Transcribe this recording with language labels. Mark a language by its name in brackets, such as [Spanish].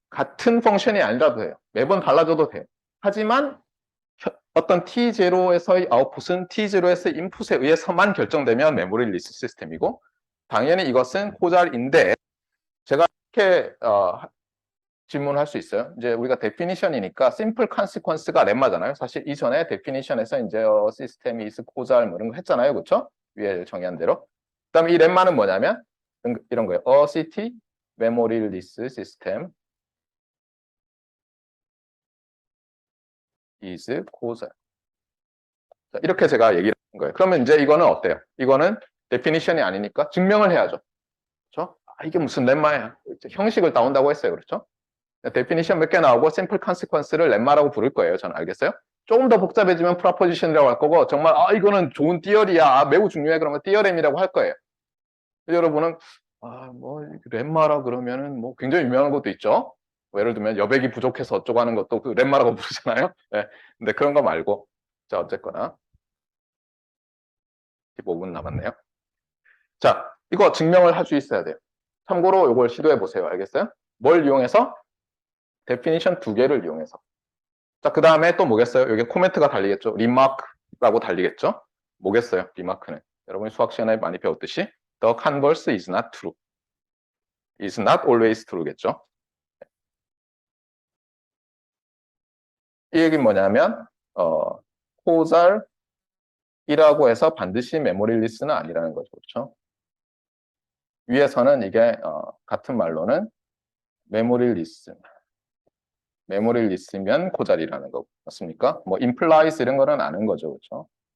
[Korean] 같은 펑션이 아니라도 돼요. 매번 달라져도 돼요. 하지만 어떤 t0에서의 아웃풋은 t0에서의 인풋에 의해서만 결정되면 메모리 리스 시스템이고 당연히 이것은 코잘인데 제가 이렇게 질문을 할 수 있어요. 이제 우리가 데피니션이니까 심플 컨시퀀스가 렘마잖아요. 사실 이전에 데피니션에서 이제 시스템이 is 코잘 뭐 이런 거 했잖아요. 그렇죠? 위에 정의한 대로. 그다음에 이 렘마는 뭐냐면 이런 거예요. [English] A city memory list system is causal. [Korean] 이렇게 제가 얘기를 한 거예요. 그러면 이제 이거는 어때요? 이거는 데피니션이 아니니까 증명을 해야죠. 그렇죠? 이게 무슨 렘마야? 형식을 따온다고 했어요. 그렇죠? 데피니션 몇 개 나오고 심플 컨시퀀스를 렘마라고 부를 거예요. 저는 알겠어요? 조금 더 복잡해지면 프로포지션이라고 할 거고 정말 이거는 좋은 띠어리야. 매우 중요해. 그러면 띠어렘이라고 할 거예요. 여러분은 뭐 렘마라 그러면은 뭐 굉장히 유명한 것도 있죠. 뭐 예를 들면 여백이 부족해서 어쩌고 하는 것도 그 렘마라고 부르잖아요. 네. 근데 그런 거 말고 자 어쨌거나 15분 남았네요. 자 이거 증명을 할 수 있어야 돼요. 참고로 이걸 시도해 보세요. 알겠어요? 뭘 이용해서? 데피니션 두 개를 이용해서. 자, 그 다음에 또 뭐겠어요? 여기 코멘트가 달리겠죠. 리마크라고 달리겠죠. 뭐겠어요? 리마크는. 여러분이 수학 시간에 많이 배웠듯이 [English] The converse is not true. is not always true겠죠. [Korean] 이 얘기는 뭐냐면 코잘이라고 해서 반드시 메모리리스는 아니라는 거죠. 그렇죠? 위에서는 이게 같은 말로는 메모리리스 메모리 리스면 그 자리라는 거 맞습니까? 뭐 implies 이런 거는 아는 거죠, 그렇죠?